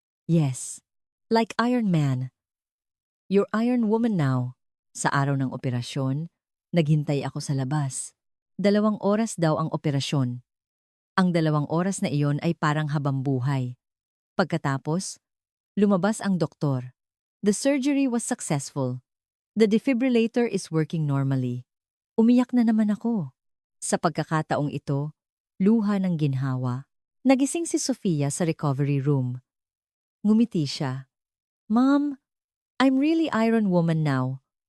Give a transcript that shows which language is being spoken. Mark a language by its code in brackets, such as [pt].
[en] Yes, like Iron Man. You're Iron Woman now. [tl] Sa araw ng operasyon, naghintay ako sa labas. 2 oras daw ang operasyon. Ang 2 oras na iyon ay parang habambuhay. Pagkatapos, lumabas ang doktor. [en] The surgery was successful. The defibrillator is working normally. [tl] Umiyak na naman ako. Sa pagkakataong ito, luha ng ginhawa. Nagising si Sofia sa recovery room. Ngumiti siya. [en] Mom, I'm really Iron Woman now.